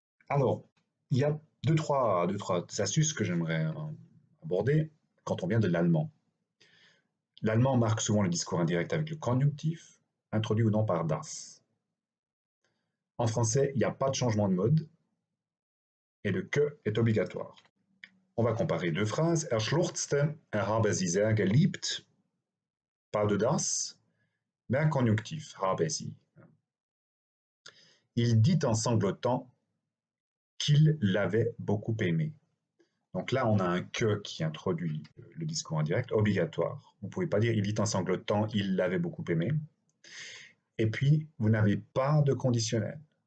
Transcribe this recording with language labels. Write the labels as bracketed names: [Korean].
[French] Alors, il y a deux, trois astuces que j'aimerais aborder quand on vient de l'allemand. L'allemand marque souvent le discours indirect avec le conjonctif, introduit ou non par das. En français, il n'y a pas de changement de mode et le que est obligatoire. On va comparer deux phrases. [German] Er schluchzte, er habe sie sehr geliebt. [French] Pas de das, mais un conjonctif, [German] habe sie. [French] Il dit en sanglotant qu'il l'avait beaucoup aimé. Donc là, on a un que qui introduit le discours indirect, obligatoire. Vous ne pouvez pas dire il dit en sanglotant, il l'avait beaucoup aimé. Et puis, vous n'avez pas de conditionnel.